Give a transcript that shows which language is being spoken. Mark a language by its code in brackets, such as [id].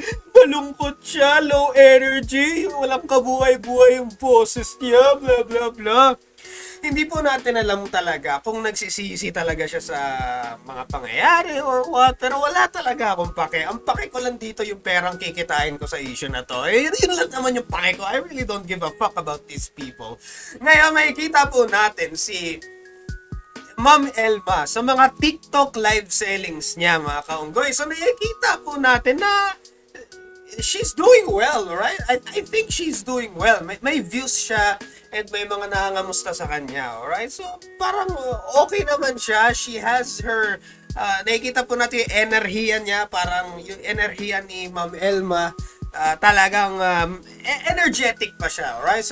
[tl] Malungkot siya, low energy, walang kabuhay-buhay yung boses niya, blah blah blah. Hindi po natin alam talaga kung nagsisisi talaga siya sa mga pangyayari or what, pero wala talaga akong pake. Ang pake ko lang dito yung perang kikitain ko sa issue na to. Yun lang naman yung pake ko. [en] I really don't give a fuck about these people. [tl] Ngayon, makikita po natin si Ma'am Elma sa mga TikTok live sellings niya, mga kaunggoy. So, nakikita po natin na she's doing well, right? [en] I think she's doing well. [tl] May views siya and may mga nangangamusta sa kanya, alright? So, parang okay naman siya. She has her, nakikita po natin yung enerhiya niya, parang yung enerhiya ni Ma'am Elma, talagang energetic pa siya, alright?